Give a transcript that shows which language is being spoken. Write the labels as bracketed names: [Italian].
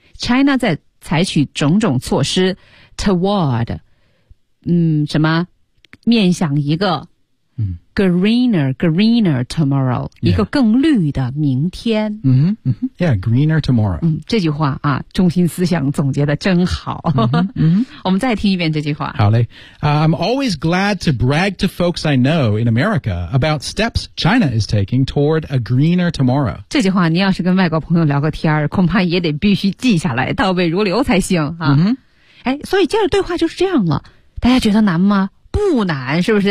[Chinese] China 在采取种种措施 [English] toward， [Chinese] 嗯，什么面向一个。 [English] Greener tomorrow、 yeah. [Chinese] 一个更绿的明天、 [English] mm-hmm. Mm-hmm. Yeah, greener tomorrow、 [Chinese] 嗯、这句话啊，中心思想总结得真好 [English] mm-hmm. Mm-hmm. [Chinese] 我们再听一遍这句话好嘞、 [English] I'm always glad to brag to folks I know in America about steps China is taking toward a greener tomorrow [Chinese] 这句话你要是跟外国朋友聊个天恐怕也得必须记下来倒背如流才行、啊 [English] mm-hmm. [Chinese] 哎、所以接着对话就是这样了大家觉得难吗不难是不是